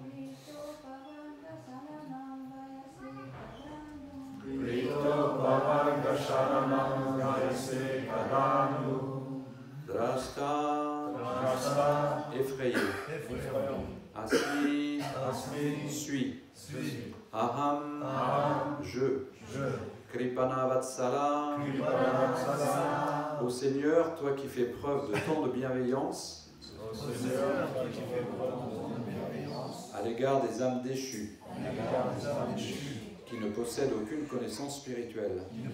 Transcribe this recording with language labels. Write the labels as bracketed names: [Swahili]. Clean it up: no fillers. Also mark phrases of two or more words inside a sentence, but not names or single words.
[Sanskrit] Rito pavarga sharanam vayase kadanu. [French] Drashta, effrayé. [Sanskrit] Asmi, [French] suis. Aham, je. Kripanavatsala, ô Seigneur, toi qui fais preuve de tant de bienveillance à l'égard des âmes déchues qui ne possèdent aucune connaissance spirituelle.